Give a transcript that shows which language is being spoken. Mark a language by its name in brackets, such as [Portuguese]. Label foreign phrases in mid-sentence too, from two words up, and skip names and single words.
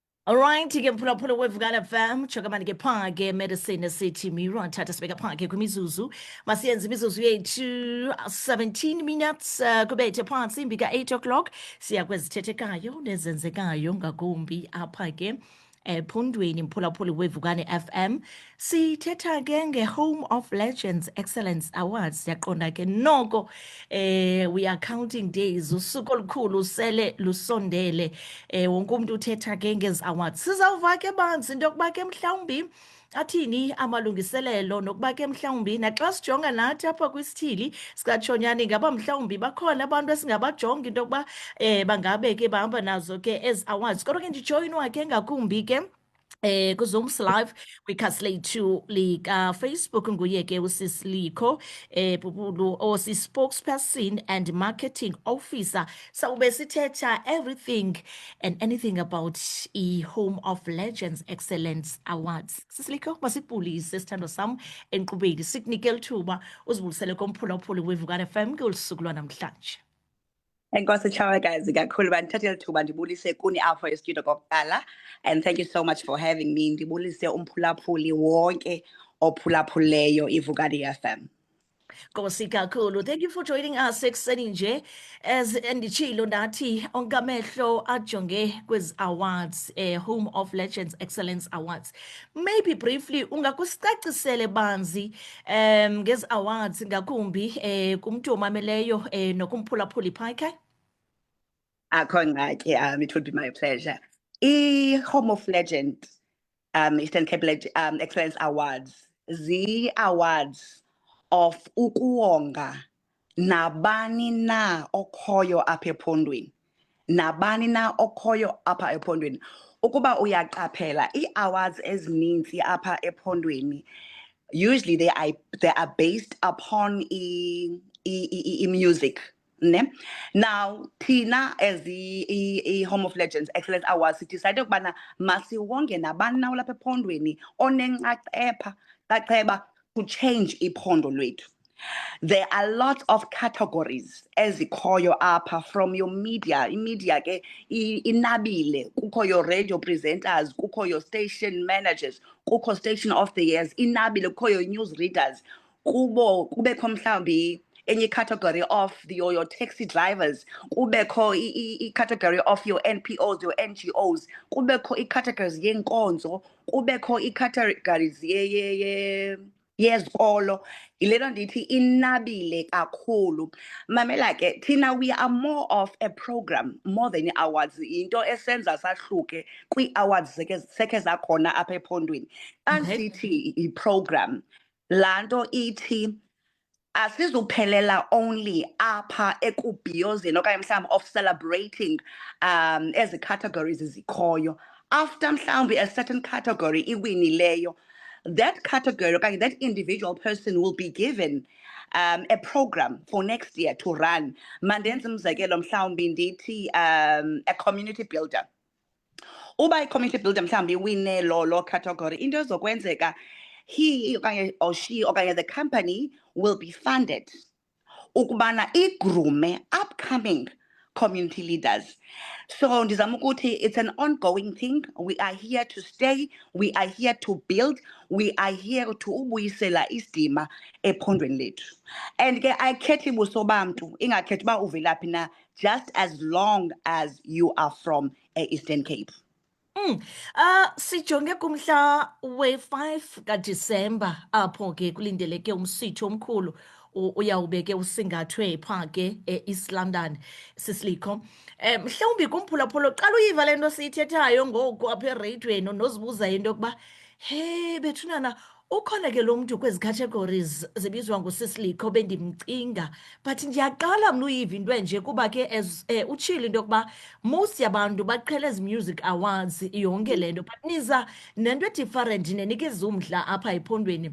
[Xhosa] Alright, ke mphulaphula weVukana FM chokamani ke phake medicine city Miro thatha sibeka phake kwimizuzu masiyenza imizuzu yethu 17 minutes kubethe phansi imbika 8 o'clock siya kwezithethekayo nezenzekayo ngakumbi apha ke phondweni mphulaphula weVukane FM sithetha ke nge-Home of Legends Excellence Awards yaqonda ke noko [English] we are counting days [Xhosa] usuku olukhulu sele lusondele wonke umuntu uthetha ke ngezi awards sizawuva ke banzi into yokuba ke mhlawumbi athini amalungiselelo nokuba ke mhlawumbi naxa sijonga nathi apha kwisithili sikatshonyani ngaba mhlawumbi bakhona abantu esingabajonga into yokuba bangabe ke bahamba nazo ke ezi awards kodwa ke ndijoyinwa ke ngakumbi ke kuZooms Live kwikhasi lethu lika-Facebook nguye ke usisilikho Bubulu osi- [English] spokesperson and marketing officer [Xhosa] sawube sithetha [English] everything and anything about [Xhosa] i-Home of Legends Excellence Awards. Sisilikho masibulise sithando sam enkqubeni sikunike lithuba uzibulisele komphulaphuli weVukane FM ngolusuku lwanamhlanje. Enkosi Chawakazi kakhulu bandithathele ithuba ndibulise kuni apho estudio kokuqala, [English] and thank you so much for having me. [Xhosa] Ndibulise umphulaphuli wonke ophulaphuleyo iVukane FM. Nkosi kakhulu. [English] Thank you for joining us [Xhosa] ekuseni nje as nditshilo ndathi onke amehlo ajonge kwezi awards Home of Legends Excellence Awards. Maybe briefly ungakusicacisele banzi ngezi awards ngakumbi kumntu omameleyo nokumphulaphuli phakhe. Akho ngxaki, [English] it would be my pleasure. [Xhosa] I-Home of Legend Eastern Cape Excellence Awards zi-awards of ukuwonga nabani na okhoyo apha ephondweni, nabani na okhoyo apha ephondweni. Ukuba uyaqaphela ii-awards ezininzi apha ephondweni, [English] usually they are based upon music. Ne? Now, Tina as the Home of Legends Excellence Awards decided [Xhosa] ukubana masiwonge nabani na ulapha ephondweni onenxaxheba [English] to change [Xhosa] iphondo lethu. [English] There are lots of categories [Xhosa] ezikhoyo apha [English] from your media. [Xhosa] Imedia ke inabile, kukho [English] your radio presenters, [Xhosa] kukho [English] your station managers, [Xhosa] kukho [English] station of the years, [Xhosa] inabile, kukho [English] your news readers, [Xhosa] kubekho mhlawumbi [English] any category of your taxi drivers, [Xhosa] kubekho i-category [English] of your NPOs, your NGOs, [Xhosa] kubekho i-categories yenkonzo, kubekho i-categories yezikolo. Yilento ndithi inabile kakhulu. Mamela ke thina [English] we are more of a program more than awards. [Xhosa] Into esenza sahluke kwi-awards sekhe zakhona apha ephondweni. Ansithi i-program lanto ithi asizuphelela only apha ekubhiyozeni okanye mhlawumbi [English] of celebrating [Xhosa] ezi categories zikhoyo. [English] After mhlawumbi a certain category iwinileyo, that category okanye that individual person will be given a program for next year to run. [Xhosa] Mandenze umzekelo mhlawumbi ndithi [English] a community builder. Uba i-community builder [Xhosa] mhlawumbi iwine lo [English] category, [Xhosa] into ezokwenzeka [English] he or she okanye the company will be funded [Xhosa] ukubana igrume [English] upcoming community leaders. So [Xhosa] ndizama ukuthi [English] it's an ongoing thing. We are here to stay, we are here to build, we are here to [Xhosa] ubuyisela isidima ephondweni lethu. And ke ayikhethi buso bamntu, ingakhethi uba uvelaphi na, [English] just as long as you are from Eastern Cape. [Xhosa] Sijonge kumhla we-5 kaDisemba apho ke kulindeleke umsitho omkhulu uyawubeke usingathwe pha ke eEast London Sisilikho. Mhlawumbi kumphulaphula qala uyiva lento siyithethayo ngoku apha ereyidweni nozibuza into yokuba he bethunana ukhona ke lo mntu kwezi categories zibizwa nguSisilikho bendimcinga, but ndiyaqala mna uyiva into enje kuba ke utshilo into yokuba most yabantu baqhela ezi music awards yonke le nto, but niza nento edifferent nenikeza umdla apha ephondweni.